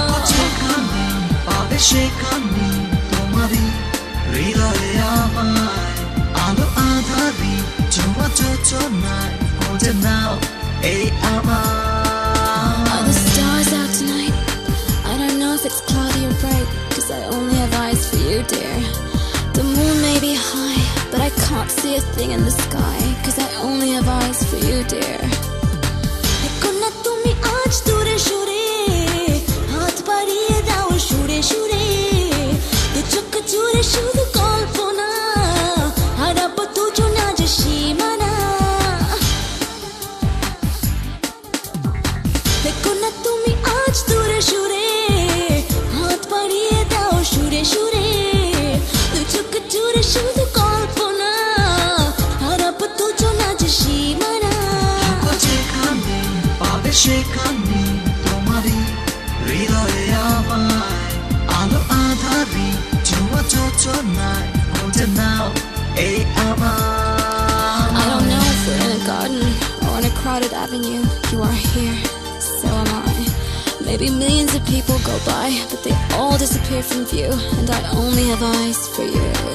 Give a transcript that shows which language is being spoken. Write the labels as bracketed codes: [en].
[bn] যেখানে পাবে সেখানে তোমারই হৃদয়ে আমায় আলো আধারি ছোঁয়া যোজনায় খুঁজে নাও এই আমায় [en] Are the stars out tonight? I don't know if it's cloudy or bright, 'cause I only have eyes for you, dear. The moon may be high, but I can't see a thing in the sky, 'cause I only have eyes for you, dear. [bn] দেখো না তুমি আজ দূরে সরে হাত বাড়িয়ে দাও সুরে সুরে দু চোখ জুড়ে শুধু কল্পনা হারাবো দুজন আজ সীমানা দেখো না তুমি আজ দূরে সুরে হাত বাড়িয়ে দাও সুরে সুরে দু চোখ জুড়ে শুধু কল্পনা হারাবো দুজন আজ সীমানা যেখানে পাবে সেখানে তোমারই হৃদয়ে আমায় আলো আধারি ছোঁয়া যোজনায় খুঁজে নাও এই আমায় [en] I don't know if we're in a garden or on a crowded avenue. You are here, so am I. Maybe millions of people go by, but they all disappear from view, and I only have eyes for you.